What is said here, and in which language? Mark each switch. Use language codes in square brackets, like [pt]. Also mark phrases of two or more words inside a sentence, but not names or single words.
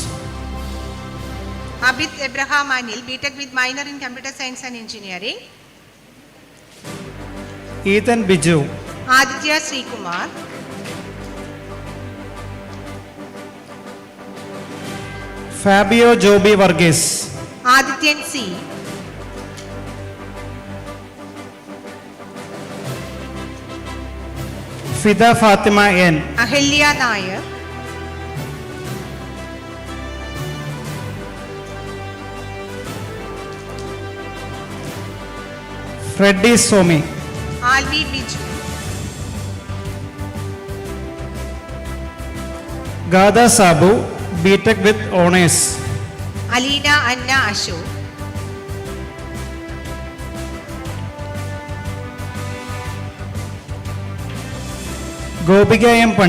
[en] Abid Abraham Anil, BTech with minor in computer science and engineering. Ethan Biju. Aditya Sri Kumar. Fabio Joby Varghese. Adityan C. Fida Fatima N. Ahilya Nayak. Freddy Somi. Alvi Biju. Gada Sabu, BTech with honors. Alina Anna Ashok. Gobika M.